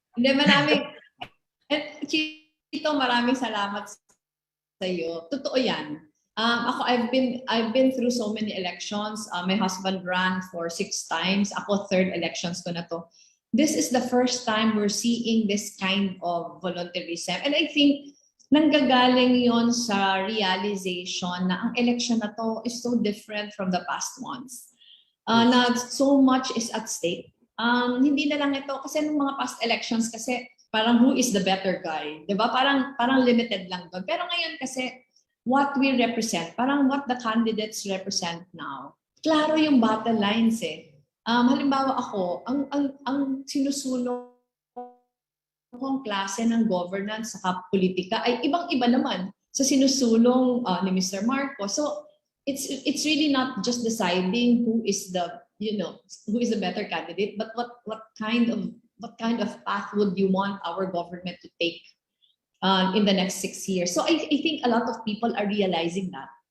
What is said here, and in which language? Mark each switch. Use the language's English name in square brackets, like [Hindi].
[Filipino] Hindi, Chito, maraming salamat sa iyo. Totoo yan. Ako, [English] I've been through so many elections. My husband ran for 6 times. [Filipino] Ako, 3rd elections ko na to. [English] This is the first time we're seeing this kind of volunteerism. And I think [Filipino] nanggagaling yon sa [English] realization na ang election na to is so different from the past ones. [Filipino] Na [English] so much is at stake. [Filipino] Hindi na lang ito, kasi nung mga past elections kasi parang [English] who is the better guy, [Filipino] di ba? Parang limited lang doon. Pero ngayon kasi [English] what we represent, [Filipino] parang [English] what the candidates represent now, [Filipino] klaro yung [English] battle lines [Filipino] eh. Halimbawa ako, ang sinusulong kong klase ng governance sa politika ay ibang-iba naman sa sinusulong ni Mr. Marcos. [English] So it's really not just deciding who is the better candidate, but what kind of path would you want our government to take in the next 6 years. So I think a lot of people are realizing that.